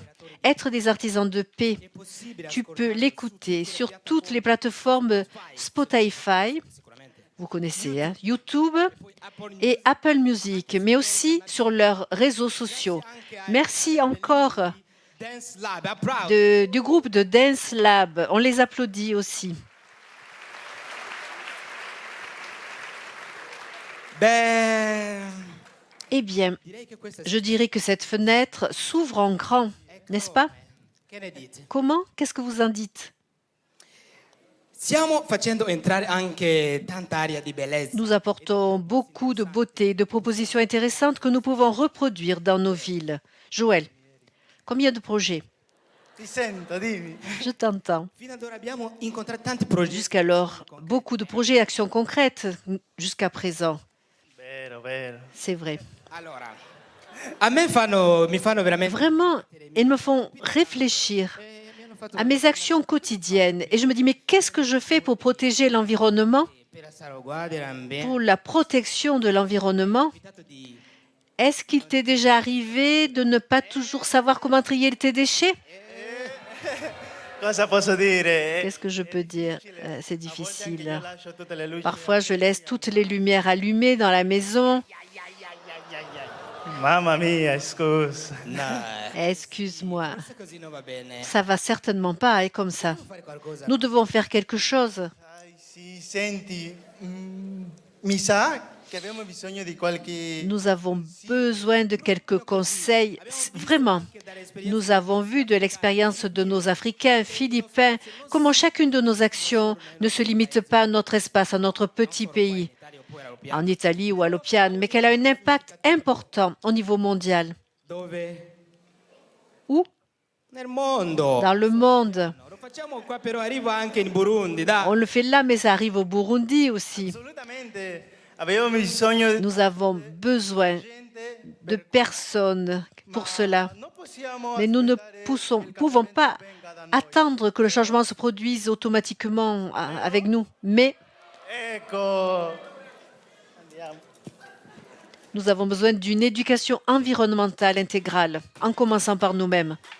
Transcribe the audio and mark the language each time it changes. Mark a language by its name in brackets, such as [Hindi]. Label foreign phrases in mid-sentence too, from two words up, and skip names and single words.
[French] Être des artisans de paix. Tu peux l'écouter sur toutes les plateformes Spotify, vous connaissez, hein, YouTube et Apple Music, mais aussi sur leurs réseaux sociaux. Merci encore [Italian] Dance Lab, applausi. [French] du groupe de Dance Lab. On les applaudit aussi. [Italian] Beh, [French] Eh bien, [Italian] direi che questa [French] je dirais que cette fenêtre s'ouvre en grand, n'est-ce pas? [Italian] Che ne dite? [French] Comment? Qu'est-ce que vous en dites? [Italian] Stiamo facendo entrare anche tanta aria di bellezza. [French] Nous apportons beaucoup de beauté, de propositions intéressantes que nous pouvons reproduire dans nos villes. Joël, combien de projets? [Italian] Ti sento, dimmi. [French] Je t'entends. [Italian] Fino ad ora abbiamo incontrato tanti progetti. [French] Jusqu'alors, beaucoup de projets et actions concrètes jusqu'à présent. [Italian] Vero, vero. [French] C'est vrai. [Italian] Allora, mi fanno veramente. [French] Vraiment, ils me font réfléchir à mes actions quotidiennes. Et je me dis, mais qu'est-ce que je fais pour protéger l'environnement? [Italian] Per la salvaguardia dell'ambiente. [French] Pour la protection de l'environnement, Di- est-ce qu'il t'est déjà arrivé de ne pas toujours savoir comment trier tes déchets? [Italian] Cosa posso dire? [French] Qu'est-ce que je peux dire? C'est [Italian] A volte anche difficile. io lascio tutte le luci. [French] Parfois, je laisse toutes les lumières allumées dans la maison. [Italian] Mamma mia, scusa. No, [French] Excuse-moi, [Italian] forse così non va bene. [French] ça va certainement pas aller comme ça. [Italian] Fare qualcosa. [French] Nous devons faire quelque chose. [Italian] Dai, sì, senti, mi sa che abbiamo bisogno di qualche... [French] Nous avons besoin de quelques conseils. Vraiment, nous avons vu de l'expérience de nos Africains, Philippins, comment chacune de nos actions ne se limite pas à notre espace, à notre petit pays, en Italie ou à l'Opiane, mais qu'elle a un impact important au niveau mondial. [Italian] Dove? [French] Où? [Italian] Nel mondo. [French] Dans le monde. [Italian] Lo facciamo qua, però arriva anche in Burundi, dai. [French] On le fait là, mais ça arrive au Burundi aussi. [Italian] Assolutamente. Abbiamo bisogno [French] Nous avons besoin de personnes pour cela. [Italian] non possiamo [French] Mais nous ne pouvons pas attendre que le changement se produise automatiquement avec nous. Mais [Italian] Ecco. Andiamo. [French] nous avons besoin d'une éducation environnementale intégrale, en commençant par nous-mêmes.